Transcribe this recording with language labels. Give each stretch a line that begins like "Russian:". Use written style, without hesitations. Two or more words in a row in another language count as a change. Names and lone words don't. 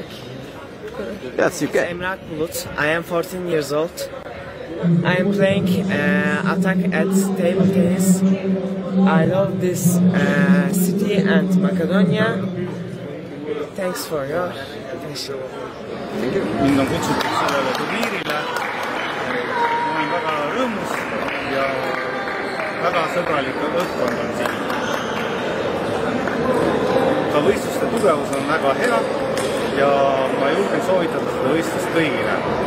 English: Yes, you can. I'm Emrah Bulut. I am 14 years old. I am playing attack at table tennis. I love this city and Macedonia. Thanks for your attention.
Estonian: Mind on kutsutud sellele turniirile. Ma olin väga rõõmus ja väga sõbralik õhkkond on siin. Ka võistluste tugevus on väga hea ja ma julgen soovitada seda võistlust kõigile.